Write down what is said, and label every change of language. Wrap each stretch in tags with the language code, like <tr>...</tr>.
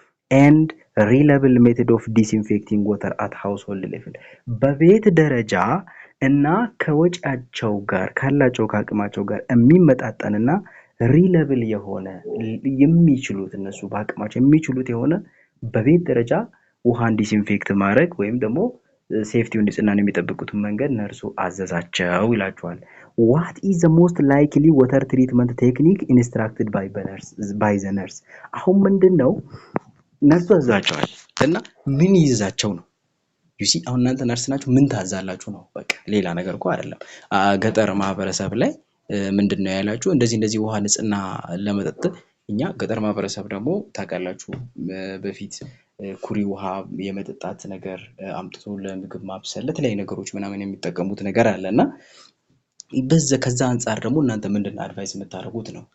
<en>and reliable method of disinfecting water at household level</en> <am>በቤት ደረጃ እና ከወጫቸው ጋር ካላቸው ካቅማቸው ጋር የሚመጣጠንና reliable የሆነ የሚችሉት እነሱ በአቅማቸው የሚችሉት የሆነ በቤት ደረጃ ውሃን ዲስኢንፌክት ማድረግ ወይም ደግሞ ሴፍቲውን ንጽህናን የሚጠብቁትን መንገድ ነርሱ አዘዛቸው ይላቸዋል።</am> <en>what is the most likely water treatment technique instructed by the nurse?</en> <am>አሁን ምንድነው ነርሱ አዘዛቸዋል እና ምን ይይዛቸው ነው? ዩሲ አሁን እናንተ ነርስ ናችሁ ምን ታዛላችሁ ነው? በቃ ሌላ ነገር እኮ አይደለም። ገጠር ማህበረሰብ ላይ ምንድነው ያላችሁ እንደዚህ ውሃ ንጽህና ለመጠጥ እኛ ገጠር ማህበረሰብ ደግሞ ታውቃላችሁ በፊት ኩሪ ውሃ የመጠጣት ነገር አምጥቶ ለምግብ ማብሰል ለተለያዩ ነገሮች ምናምን የሚጠቀሙት ነገር አለና ከዛ አንፃር ደግሞ እናንተ ምንድነው አድቫይስ የምታደርጉት ነው?</am>